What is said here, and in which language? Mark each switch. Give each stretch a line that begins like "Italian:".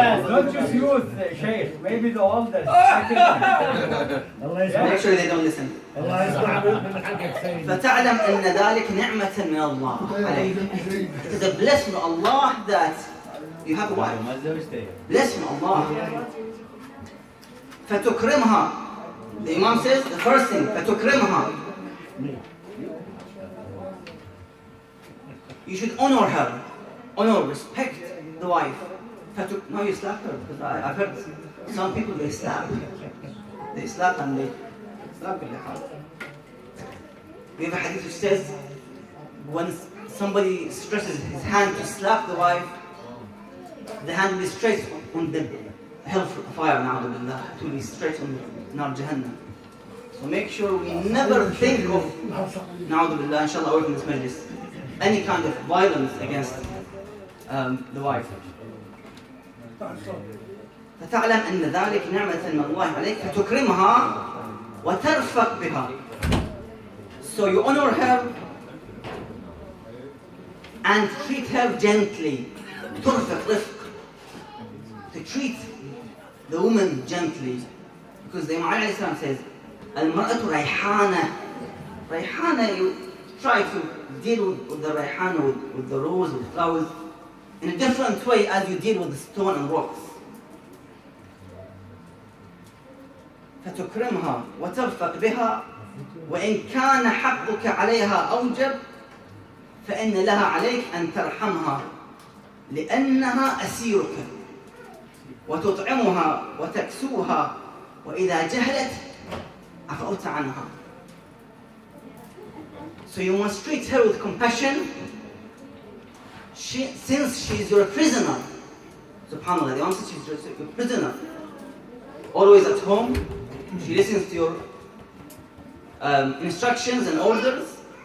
English: Not just youth, Sheikh, maybe the oldest. Make sure they don't listen.
Arabic: فتعلم أن ذلك نعمة من الله عليك.
English: It is a blessing from Allah that you have a wife. Blessing from Allah.
Arabic: فتكرمها.
English: The Imam says the first thing,
Arabic: فتكرمها.
English: You should honor her, honor, respect the wife. No, you slap her, because I've heard some people they slap and they slap
Arabic: باللحاف.
English: We have a hadith which says when somebody stresses his hand to slap the wife, the hand will be straight on the hellfire, it will be straight on Nar Jahannam. So make sure we never think of, na'udhu billah, inshallah, away from this majlis, any kind of violence against the wife.
Arabic: فتعلم أن ذلك نعمة من الله عليك فتكرمها وترفق بها.
English: So you honor her and treat her gently.
Arabic: ترفق, رفق.
English: To treat the woman gently. Because the Imam alayhi salam says,
Arabic: المرأة ريحانة.
English: ريحانة, you try to deal with the rayhana, with the rose, with flowers, in a different way as you deal with the stone and rocks.
Arabic: فتكرمها وترفق بها وإن كان حقك عليها أوجب فإن لها عليك أن ترحمها لأنها أسيرك وتطعمها وتكسوها وإذا جهلت عفوت عنها.
English: So you must treat her with compassion since she is your prisoner. Subhanallah, the answer, she's your prisoner. Always at home, she listens to your instructions and orders.